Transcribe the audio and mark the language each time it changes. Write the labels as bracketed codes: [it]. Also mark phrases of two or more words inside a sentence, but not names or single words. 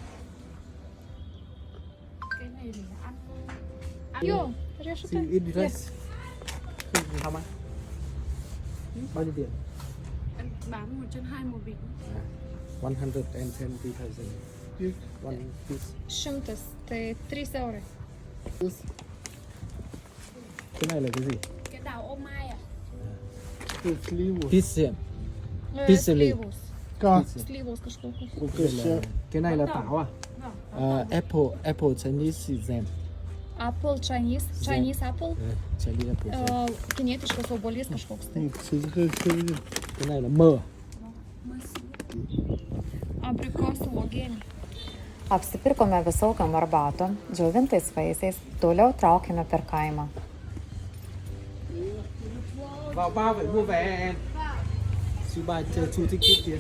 [vi] Cái này để ăn. Yo, [en] See, eat the rice. How much? [vi] Bao nhiêu tiền? Em bán 120 một bịch. 110,000. [en] One piece. 100, [lt] tai 3 eurai. [vi] Cái này là cái gì? Cái đào ô mai à? Pizza. Pizza. Có. [lt] Slivos kažkokius. [vi] Cái này là táo à? [en] Apple Chinese jam. Apple, Chinese apple. Chinese apple. [lt] Kinietiškas obuolys kažkoks. Tai. [vi] Cái này là mơ. [lt] Abrikosų uogienė. Apsipirkome visokiam arbatom, džiovintais vaisiais, toliau traukėme per kaimą. [vi] Vào bao phải mua vé. Chú bà chú ticket kìa.